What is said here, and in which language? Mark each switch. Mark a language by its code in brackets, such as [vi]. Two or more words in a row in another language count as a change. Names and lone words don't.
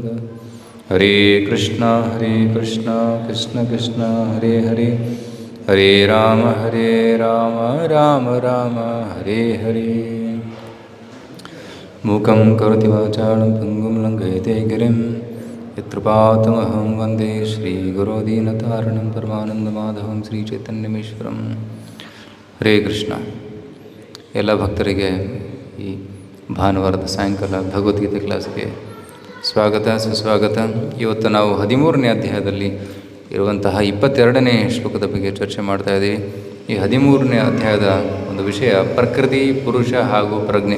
[sa] ಹರೇ ಕೃಷ್ಣ ಕೃಷ್ಣ ಕೃಷ್ಣ ಹರೇ ಹರೇ, ಹರೇ ರಾಮ ರಾಮ ರಾಮ ಹರೇ ಹರೇ. ಮೂಕಂ ಕರೋತಿ ವಾಚಾಳಂ ಪಂಗುಂ ಲಂಘಯತೆ ಗಿರಿಂ ಯತ್ಕೃಪಾತಮಹಂ ವಂದೇ ಶ್ರೀಗುರೋ ದೀನತಾರಣಂ ಪರಮಾನಂದಮಾಧವಂ ಶ್ರೀಚೈತನ್ಯಮೇಶ್ವರಂ. ಹರೇ ಕೃಷ್ಣ. [kn] ಎಲ್ಲ ಭಕ್ತರಿಗೆ ಈ ಭಾನುವಾರದ ಸಾಯಂಕಾಲ ಭಗವದ್ಗೀತೆ ಕ್ಲಾಸ್ಗೆ ಸ್ವಾಗತ ಸುಸ್ವಾಗತ. ಇವತ್ತು ನಾವು 13ನೇ ಅಧ್ಯಾಯದಲ್ಲಿ ಇರುವಂತಹ 22ನೇ ಶ್ಲೋಕದ ಬಗ್ಗೆ ಚರ್ಚೆ ಮಾಡ್ತಾ ಇದ್ದೀವಿ. ಈ 13ನೇ ಅಧ್ಯಾಯದ ಒಂದು ವಿಷಯ ಪ್ರಕೃತಿ, ಪುರುಷ ಹಾಗೂ ಪ್ರಜ್ಞೆ.